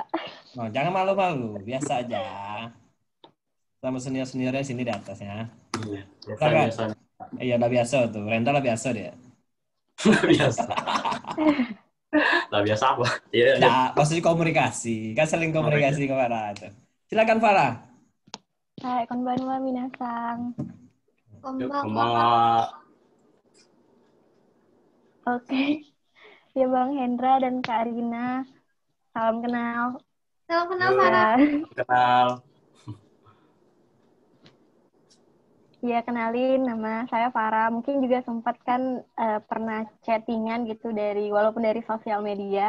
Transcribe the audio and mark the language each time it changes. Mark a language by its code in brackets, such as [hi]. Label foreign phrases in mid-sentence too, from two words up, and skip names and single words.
[id] Oh, jangan malu-malu, biasa aja. Sama senior-seniornya sini di atas ya. Silakan. Biasa. Iya, udah biasa tuh. Renda lah biasa dia. Biasa. Lah biasa apa? Iya. Nah, maksudnya komunikasi. Kan saling komunikasi ke Farah tuh. Silakan Farah. Hai, [ja] こんばんは 皆さん. [id] Konbanwa. Oke. Ya Bang Hendra dan Kak Arina. Salam kenal. Salam kenal, Yo, Farah. kenal. Ya, kenalin nama saya Farah. Mungkin juga sempat kan pernah chattingan gitu walaupun dari sosial media.